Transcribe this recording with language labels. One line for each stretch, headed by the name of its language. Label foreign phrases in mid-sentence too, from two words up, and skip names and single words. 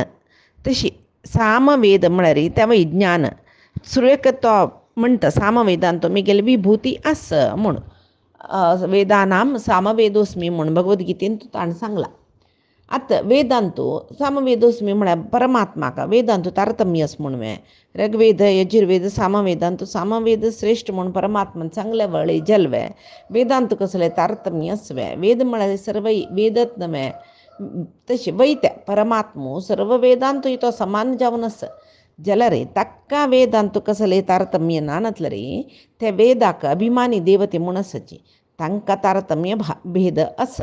Konkani: तशी सामवेद म्हळ्यार तें ज्ञान. सुरवेक तो म्हणटा सामवेदांत तुगेली विभूती आस म्हूण.
Sanskrit: वेदानाम सामवेदोस्मी
Konkani: म्हूण भगवद्गीतेन ताणें सांगला. आतां वेदांतू सामवेदोस्मी म्हळ्यार परमात्माक वेदांतू तारतम्य आस म्हणून. ऋग्वेद यजुर्वेद सामवेदांतू सामवेद श्रेष्ठ म्हूण परमात्मान सांगले वळे जल्वे. वेदांत कसले तारतम्य आसवे. वेद म्हळ्यार सर्व वेदत नवे तशी वैत्या परमात्मो सर्व वेदांतू इतो समान जावनस जलरे तक्क वेदांतू कसले तारतम्य नानतलरी त्या वेदाक अभिमानी देवते म्हणसची तांका तारतम्य भेद अस.